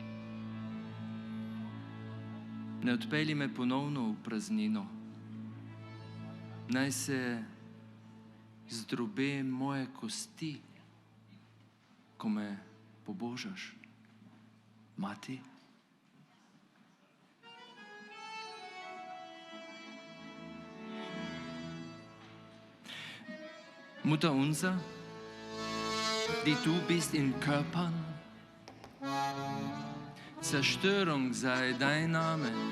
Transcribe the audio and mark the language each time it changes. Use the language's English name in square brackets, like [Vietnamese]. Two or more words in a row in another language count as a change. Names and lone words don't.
[Slovenian] Ne odpelji me ponovno v praznino. Naj se zdrobe moje kosti, ko me pobožaš. Mati. [German] Mutter unser, die du bist in Körpern, Zerstörung sei dein Name.